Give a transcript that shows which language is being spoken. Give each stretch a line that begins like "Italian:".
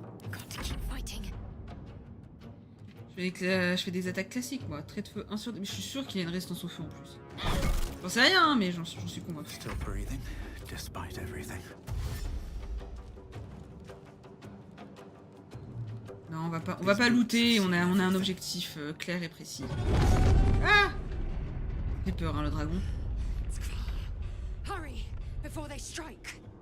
English: Got to keep fighting.
French: Je fais des attaques classiques, moi. Trait de feu 1 sur 2. Mais je suis sûr qu'il y a une résistance au feu en plus. J'en sais rien, hein, mais j'en suis convaincu.
English: Still breathing, despite everything.
French: Non, on va pas looter, on a un objectif clair et précis. Ah! J'ai peur, hein, le dragon.
English: Hurry before they strike.